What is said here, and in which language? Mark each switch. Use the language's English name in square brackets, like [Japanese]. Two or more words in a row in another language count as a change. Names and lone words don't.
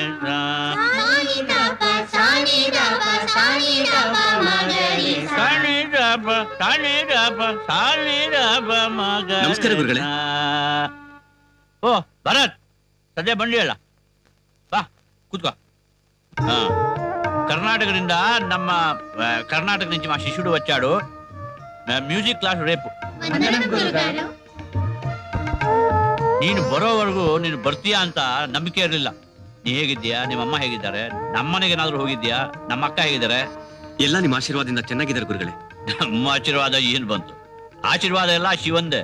[Kannada] ಸಾನಿದಪ ಸಾನಿದಪ ಸಾನಿದಪ ಮಗರೆ ಸಾನಿದಪ ಸಾನಿದಪ ಸಾನಿದಪ ಮಗರೆ. ನಮಸ್ಕಾರ ಗುರುಗಳೇ. ಓ ಭರತ್, ಸದ್ಯ ಬಂದಿಯಲ್ಲ, ಬಾ ಕೂತ್ಕೋ. ಕರ್ಣಾಟಕದಿಂದ ನಮ್ಮ [Telugu] కర్ణాటక నుంచి మా శిష్యుడు వచ్చాడు. మ్యూజిక్ క్లాస్ రేపు. [Kannada] ನೀನು ಬರೋವರೆಗೂ ನೀನು ಬರ್ತೀಯಾ ಅಂತ ನಂಬಿಕೆ ಇರಲಿಲ್ಲ. ನೀ ಹೇಗಿದ್ದೀಯಾ, ನಿಮ್ಮ ಅಮ್ಮ ಹೇಗಿದ್ದಾರೆ, ನಮ್ಮನೆಗೆ ಏನಾದ್ರು ಹೋಗಿದ್ಯಾ, ನಮ್ಮ ಅಕ್ಕ ಹೇಗಿದ್ದಾರೆ? ಎಲ್ಲ ನಿಮ್ಮ ಆಶೀರ್ವಾದದಿಂದ ಚೆನ್ನಾಗಿದ್ದಾರೆ ಗುರುಗಳೇ. ನಮ್ಮ ಆಶೀರ್ವಾದ ಏನ್ ಬಂತು? ಆಶೀರ್ವಾದ ಎಲ್ಲ ಶಿವಂದೆ.